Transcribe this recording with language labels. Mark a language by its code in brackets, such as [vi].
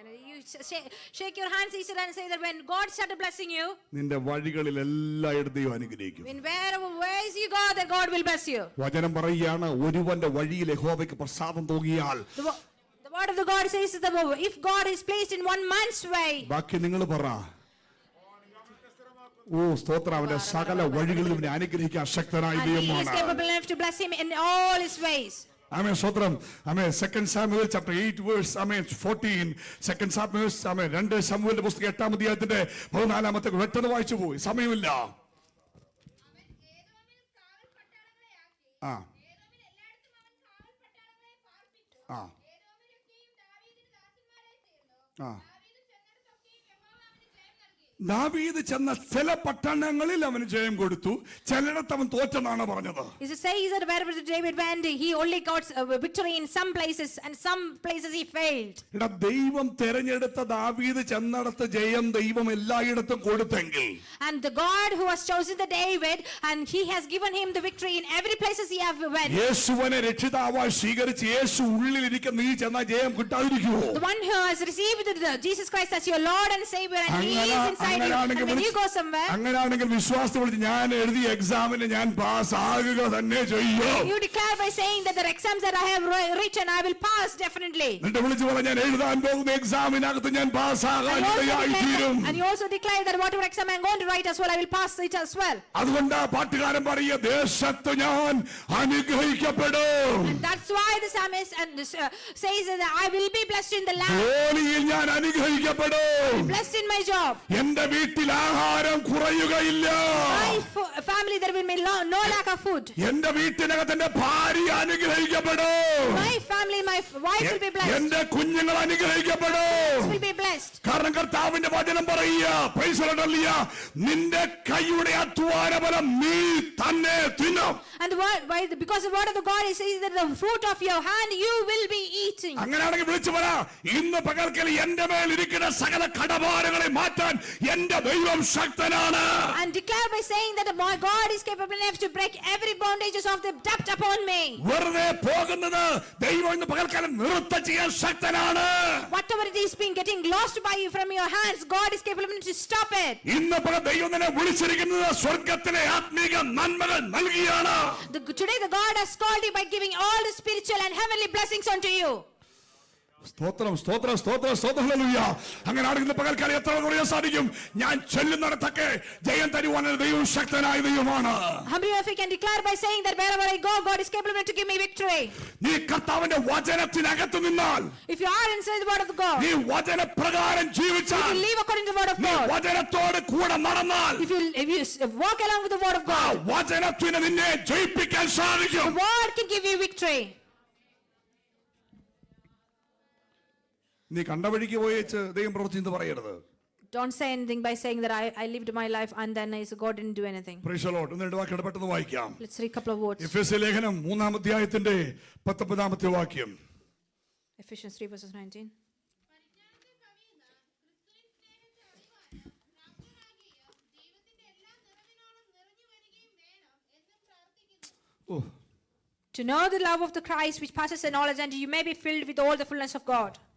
[en] you shake your hands each other and say that when God started blessing you, [ml] നിന്റെ വഴികളിൽ എല്ലായിടത്തും ദൈവം അനുഗ്രഹിക്കും. [en] in wherever ways you go, that God will bless you. [ml] വചനം പറയുകയാണ്, ഒരുവന്റെ വഴിയിൽ യഹോവയ്ക്ക് പ്രസാദം തോന്നിയാൽ, [en] the word of the God says that if God is placed in one man's way, [ml] ബാക്കി നിങ്ങൾ പറ. സ്തോത്രം. അവന്റെ സകല വഴികളിലും ഇവനെ അനുഗ്രഹിക്കാൻ ശക്തനായ ദൈവമാണ്. [en] He is capable enough to bless him in all his ways. [ml] ആമേൻ. സ്തോത്രം. ആമേൻ. [en] 2 Samuel chapter 8 verse 14. [ml] 2 Samuel 2 ശമൂവേലിന്റെ പുസ്തകം 8-ാം അധ്യായത്തിന്റെ 14-ാമത്തെ പെട്ടെന്ന് വായിച്ചു പോയി, സമയമില്ല. ആ ആ ദാവീദ് ചെന്ന ചില പട്ടണങ്ങളിൽ അവന് ജയം കൊടുത്തു, ചിലയിടത്ത് അവൻ തോറ്റെന്നാണ് പറഞ്ഞത്. [en] It says that wherever David went, he only got victory in some places, and some places he failed. [ml] ദൈവം തെരഞ്ഞെടുത്ത ദാവീദ് ചെന്നിടത്ത് ജയം ദൈവം എല്ലായിടത്തും കൊടുത്തെങ്കിൽ, [en] and the God who has chosen the David, and He has given him the victory in every places he have went. [ml] യേശുവിനെ രക്ഷിതാവായി സ്വീകരിച്ച് യേശു ഉള്ളിലിരിക്കുന്ന നീ ചെന്ന ജയം കിട്ടാതിരിക്കുമോ? [en] The one who has received Jesus Christ as your Lord and Savior, and He is inside you, and when you go somewhere, [ml] അങ്ങനെയാണെങ്കിൽ വിശ്വാസത്തെ വിളിച്ച് ഞാൻ എഴുതിയ എക്സാമിന് ഞാൻ പാസ് ആകുക തന്നെ ചെയ്യും. [en] you declare by saying that the exams that I have written, I will pass definitely. [ml] എന്നിട്ട് വിളിച്ച് പറഞ്ഞ ഞാൻ എഴുതാൻ പോകുന്ന എക്സാമിനകത്ത് ഞാൻ പാസ് ആകാനിടയായി തീരും. [en] And you also declare that whatever exam I am going to write as well, I will pass it as well. [ml] അതുകൊണ്ട് പാട്ടുകാരൻ പറയുക, ദേശത്ത് ഞാൻ അനുഗ്രഹിക്കപ്പെടും. [en] And that's why the psalmist says that I will be blessed in the land. [ml] ജോലിയിൽ ഞാൻ അനുഗ്രഹിക്കപ്പെടും. [en] Blessed in my job. [ml] എന്റെ എന്റെ വീട്ടിൽ ആഹാരം കുറയുകയില്ല. [en] My family, there will be no lack of food. [ml] എന്റെ വീട്ടിനകത്ത് എന്റെ ഭാര്യ അനുഗ്രഹിക്കപ്പെടും. [en] My family, my wife will be blessed. [ml] എന്റെ കുഞ്ഞുങ്ങൾ അനുഗ്രഹിക്കപ്പെടും. [en] Will be blessed. [ml] കാരണം കർത്താവിന്റെ വചനം പറയുക, [en] praise the Lord, [ml] നിന്റെ കൈയുടെ അധ്വാനഫലം നീ തന്നെ തിന്നും. [en] And the word, because the word of the God is that the fruit of your hand you will be eating. [ml] അങ്ങനെയാണെങ്കിൽ വിളിച്ചു പറ, ഇന്ന് പകൽക്കൽ എന്റെ മേൽ ഇരിക്കുന്ന സകല കടഭാരങ്ങളെ മാറ്റാൻ എന്റെ ദൈവം ശക്തനാണ്. [en] And declare by saying that my God is capable enough to break every bondages of the debt upon me. [ml] വെറുതെ പോകുന്നത് ദൈവം ഇന്ന് പകൽക്കാലം നിർത്ത ചെയ്യാൻ ശക്തനാണ്. [en] Whatever it is being getting lost by you from your hands, God is capable enough to stop it. [ml] ഇന്ന് പകൽ ദൈവം നിന്നെ വിളിച്ചിരിക്കുന്നത് സ്വർഗ്ഗത്തിലെ ആത്മീക നന്മകൾ നൽകിയാണ്. [en] Today the God has called you by giving all the spiritual and heavenly blessings unto you. [ml] സ്തോത്രം സ്തോത്രം സ്തോത്രം സ്തോത്രം ഹല്ലേലൂയ. അങ്ങനെയാണെങ്കിൽ ഇന്ന് പകൽക്കാലം എത്ര കുറയാൻ സാധിക്കും? ഞാൻ ചെല്ലുന്നിടത്തൊക്കെ ജയം തരുവാൻ ദൈവം ശക്തനായ ദൈവമാണ്. [en] How many of you can declare by saying that wherever I go, God is capable enough to give me victory? [ml] നീ കർത്താവിന്റെ വചനത്തിനകത്ത് നിന്നാൽ, [en] If you are inside the word of God, [ml] നീ വചനപ്രകാരം [en] if [ml] ജീവിച്ചാൽ, [en] you live according to the word of [ml] നീ [en] God, [ml] വചനത്തോട് കൂടെ നടന്നാൽ, [en] if you walk along with the word of [ml] ആ [en] God, [ml] വചനത്തിന് നിന്നെ ജയിപ്പിക്കാൻ [en] the [ml] സാധിക്കും. [en] word can give you victory. [ml] നീ കണ്ട വഴിക്ക് പോയേച്ച് ദൈവം പ്രവർത്തിച്ചെന്ന് പറയരുത്. [en] Don't say anything by saying that I lived my life and then God didn't do anything. Praise the Lord. [ml] രണ്ട് വാക്യം പെട്ടെന്ന് വായിക്കാം. [en] Let's read a couple of words. [ml] എഫെസ്യ ലേഖനം 3-ാം അധ്യായത്തിന്റെ 19-ാമത്തെ വാക്യം. [en] Ephesians 3 verses 19. [ml] പരിജ്ഞാനത്തിൽ കവിയുന്ന ക്രിസ്തുവിൻ സ്നേഹത്തെ അറിവാനും പ്രാപ്തരാകിയ ദൈവത്തിന്റെ എല്ലാ നിറവിനോളം നിറഞ്ഞു വരികയും വേണം എന്നും പ്രാർത്ഥിക്കുന്നു. ഓ, [en] To know the love of the Christ which passes the knowledge, and you may be filled with all the fullness of God.